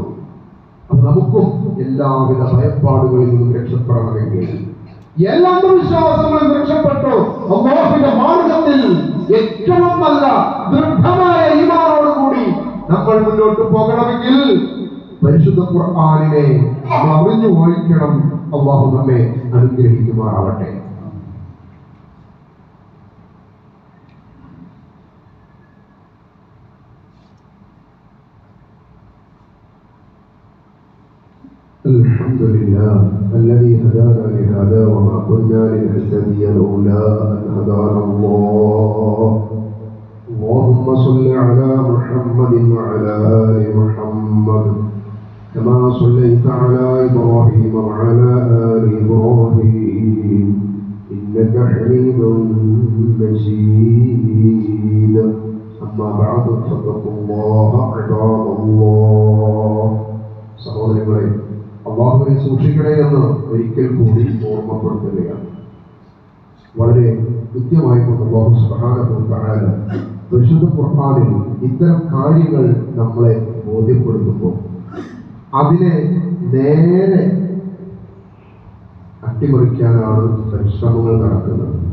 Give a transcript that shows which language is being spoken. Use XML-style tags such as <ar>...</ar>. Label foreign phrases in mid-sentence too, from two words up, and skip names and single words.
<ml>അപ്പൊ നമുക്കും എല്ലാവിധ ഭയപ്പാടുകളിൽ നിന്നും രക്ഷപ്പെടണമെങ്കിൽ, എല്ലാ അന്ധവിശ്വാസങ്ങളും രക്ഷപ്പെട്ടു അല്ലാഹുവിന്റെ മാർഗത്തിൽ ഏറ്റവും നല്ല ദൃഢമായ ഈമാനോടുകൂടി നമ്മൾ മുന്നോട്ട് പോകണമെങ്കിൽ പരിശുദ്ധ ഖുർആനിനെ അറിഞ്ഞു വായിക്കണം. അല്ലാഹു നമ്മെ അനുഗ്രഹിക്കുമാറാവട്ടെ.</ml> <ar>الحمد لله الذي هدانا لهذا وما كنا لنهتدي لولا أن هدانا الله. اللهم صل على محمد وعلى آل محمد كما صليت على إبراهيم وعلى آل إبراهيم إنك حميد مجيد أما بعد فاتقوا الله عباد الله</ar> <ml>സഹോദരങ്ങളെ അല്ലാഹുവിനെ സൂക്ഷിക്കണേ എന്ന് ഒരിക്കൽ കൂടി ഓർമ്മപ്പെടുത്തുകയാണ്. വളരെ കൃത്യമായിക്കൊണ്ട്</ml> <ar>الله سبحانه وتعالى</ar> <ml>പരിശുദ്ധ ഖുർആനിൽ ഇത്തരം കാര്യങ്ങൾ നമ്മളെ ബോധ്യപ്പെടുത്തുമ്പോൾ അതിനെ നേരെ അട്ടിമറിക്കാനാണ് പരിശ്രമങ്ങൾ നടക്കുന്നത്.</ml>